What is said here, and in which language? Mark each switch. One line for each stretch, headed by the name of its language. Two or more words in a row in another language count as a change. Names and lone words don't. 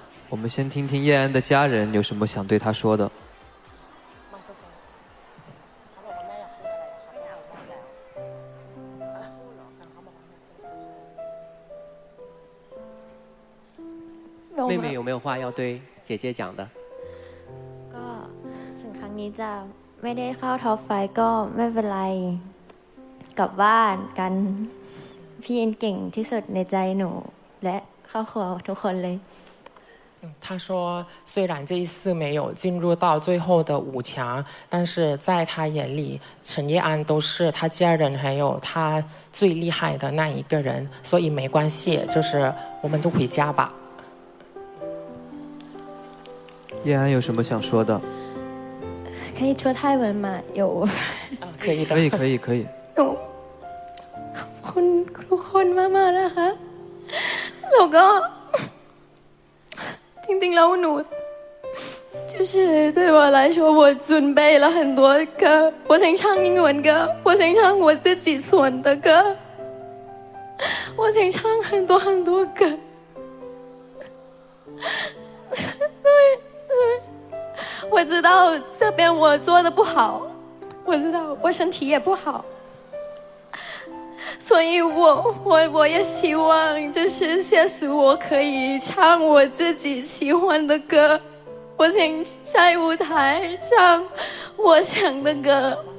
Chinese: 我们先听听叶安的家人有什么想对他说的。妹妹有没有话要对姐姐讲的？
Thai: ก็ถึงครั้งนี้จะไม่ได้เข้าท็อป5ก็ไม่เป็นไรกลับบ้านกันพี่อินเก่งที่สุดในใจหนูและครอบครัวทุกคนเลย
Chinese: 他说虽然这一次没有进入到最后的5强，但是在他眼里陈叶安都是他家人还有他最厉害的那一个人，所以没关系，就是我们就回家吧。叶安有什么想说的？可以说泰文吗？有可以的，可以。
Thai: ขอบคุณทุกคนมากๆนะคะแล้วก็จริงๆแล้วหนู
Chinese: 就是对我来说我准备了很多歌，我想唱英文歌，我想唱我自己选的歌，我想唱很多很多歌。对，我知道这边我做的不好，我知道我身体也不好，所以我也希望就是下次我可以唱我自己喜欢的歌，我想在舞台唱我想的歌。